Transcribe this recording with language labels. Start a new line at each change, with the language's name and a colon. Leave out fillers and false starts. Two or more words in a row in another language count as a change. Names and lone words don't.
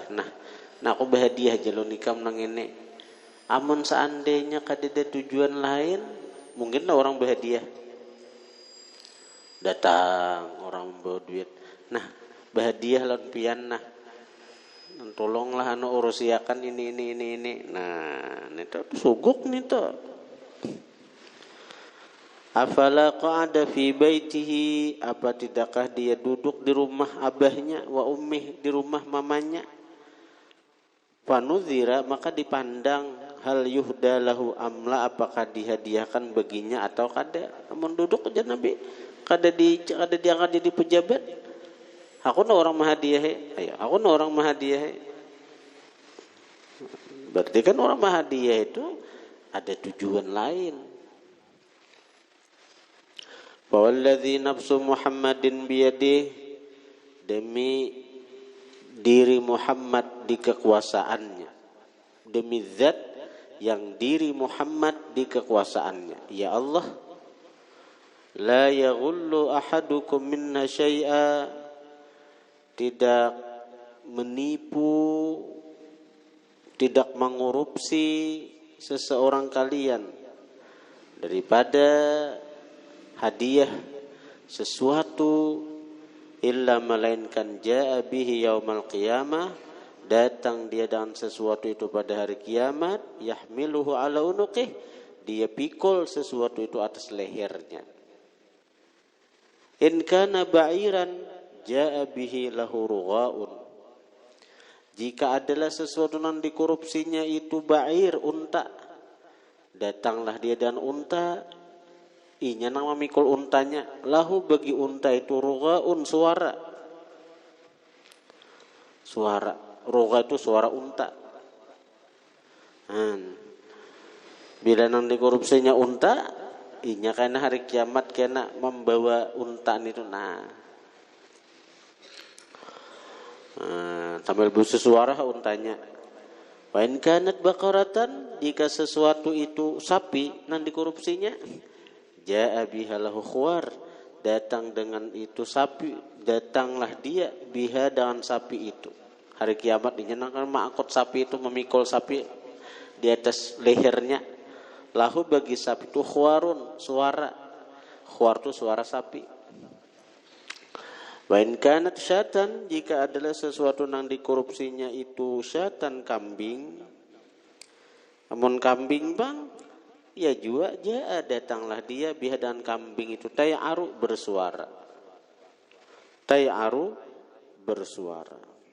Banjar: Nah aku berhadiah jalur nikam nang ini. Amun seandainya kadeda tujuan lain, mungkin orang berhadiah. Datang orang membawa duit. Nah, berhadiah lawan pian nah. Tolonglah urusiakan ini. Nah, itu suguk nih to.
Arabic: أفلا قعد في بيته,
Banjar: apa tidakkah dia duduk di rumah abahnya,
Arabic: وأمه,
Banjar: di rumah mamanya. Fanuzira, maka dipandang,
Arabic: هل يهدى له أم لا,
Banjar: apakah dihadiahkan baginya atau kada. Namun duduk aja Nabi, kada diangkat jadi pejabat. Aku na orang mahadiah, aku na orang mahadiah. Berarti kan orang mahadiah itu ada tujuan lain.
Arabic: والذي نفس محمد بيده,
Banjar: demi diri Muhammad di kekuasaannya, demi zat yang diri Muhammad di kekuasaannya.
Arabic: يا الله لا يغل أحدكم منا شيئا,
Banjar: tidak menipu, tidak mengorupsi seseorang kalian daripada hadiah sesuatu, illa melainkan
Arabic: جاء به يوم القيامة,
Banjar: datang dia dengan sesuatu itu pada hari kiamat,
Arabic: يحمله على عنقه,
Banjar: dia pikul sesuatu itu atas lehernya.
Arabic: إن كان بعيرا جاء به له رغاء,
Banjar: jika adalah sesuatu yang dikorupsinya itu ba'ir, unta, datanglah dia dan unta, inya nang memikul untanya, lahu bagi unta itu rughaun, suara. Rugha itu suara unta. Bila nang dikorupsinya unta, inya kena hari kiamat kena membawa unta itu. Sambil bersuara untanya.
Arabic: وإن كانت بقرة,
Banjar: jika sesuatu itu sapi nang dikorupsinya,
Arabic: جاء بها له خوار,
Banjar: datang dengan itu sapi, datanglah dia biha dengan sapi itu. Hari kiamat dinyenangkan mengangkut sapi itu, memikul sapi di atas lehernya. Lahu bagi sapi itu khuwarun, suara. Khuwar itu suara sapi.
Arabic: وإن كانت شاة,
Banjar: jika adalah sesuatu yang dikorupsinya itu syatan, kambing. Namun kambing bang, ya jua jaa, datanglah dia biha dan kambing itu, tay'aru, bersuara. Tay'aru, bersuara.